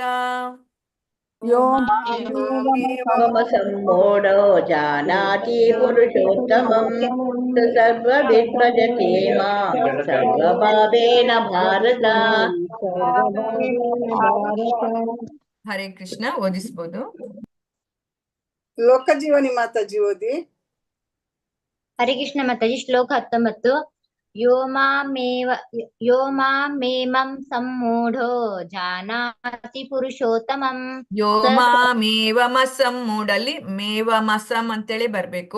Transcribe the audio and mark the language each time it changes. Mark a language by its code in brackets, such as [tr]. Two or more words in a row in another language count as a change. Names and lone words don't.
[sa] यो सम्मूढो जानाति पुरुषोत्तमं स सर्वविद् भजते मां सर्वभावेन भारत [kn] ಹರೇ ಕೃಷ್ಣ. ಓದಿಸ್ಬೋದು. ಲೋಕಜೀವನಿ ಮಾತಾಜಿ ಓದಿ. ಹರೇ ಕೃಷ್ಣ ಮಾತಾಜಿ. ಶ್ಲೋಕ 19. [sa] ಯೋ ಮಾಮೇಮಂ ಸಮ್ಮೂಢೋ ಜಾನಾತಿ ಪುರುಷೋತ್ತಮಂ. [kn] ಯೋ ಮಾಮೇವಮಸಮ್ಮೂಢಲ್ಲಿ ಮೇವಮಸಂ ಅಂತೇಳಿ ಬರ್ಬೇಕು.